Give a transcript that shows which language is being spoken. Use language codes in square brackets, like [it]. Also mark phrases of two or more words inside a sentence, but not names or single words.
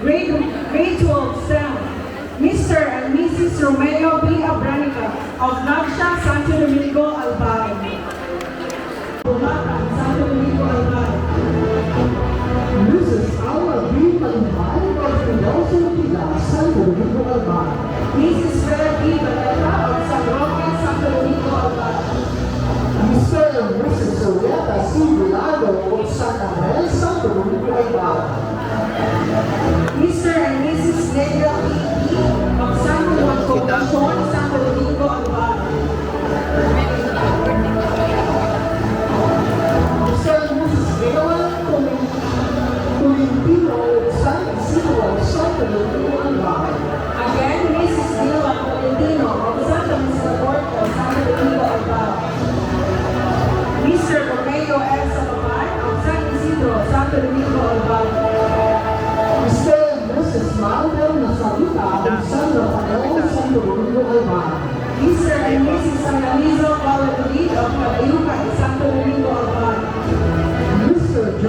[en] Grade 12 STEM, Mr. and Mrs. Romeo B. Abranica of Nagsha, Santo Domingo, Albay. Santo Domingo, Albay. Mrs. Aura B. Malumbay of Piloso Tila, Santo Domingo, Albay. Mrs. Vera B. Baleta of San Roque, Santo Domingo, Albay. Mr. and Mrs. Soriata C. Vilado of San Angel, Santo Domingo, Albay. Mr. and Mrs. Negra P. of San Juan Concepcion, Santo Domingo, Albay. Mr. and Mrs. Leon Tolentino of San Isidro, Santo Domingo, Albay. Again, Mrs. Dila Tolentino of Santa Misericordia, Santo Domingo, Albay. Mr. Romeo S. Albay of San Isidro, Santo Domingo, Albay. Mr. and Mrs. Marvel Nazarita of San Rafael, Santo Domingo, Albay. Mr. and Mrs. Analizo Valladolid of Cabayuca, Santo Domingo, Albay. Mr. John